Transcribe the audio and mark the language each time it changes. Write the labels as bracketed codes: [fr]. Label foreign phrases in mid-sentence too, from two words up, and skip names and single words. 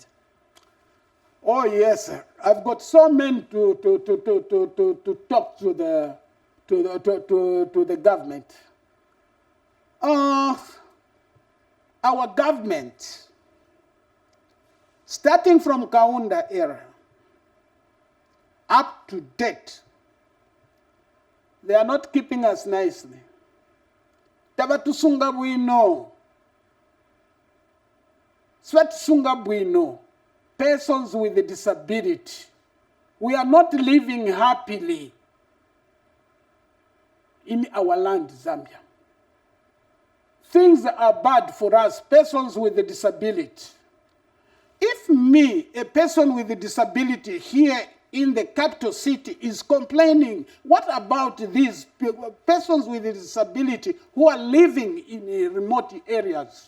[en] Oh yes, I've got so many to talk to the government. Our government, starting from Kaunda era up to date, they are not keeping us nicely. [bem] Tabatusunga bwino. Swatusunga bwino. [en] Persons with a disability. We are not living happily in our land, Zambia. Things are bad for us, persons with a disability. If me, a person with a disability here in the capital city is complaining, what about these persons with a disability who are living in remote areas?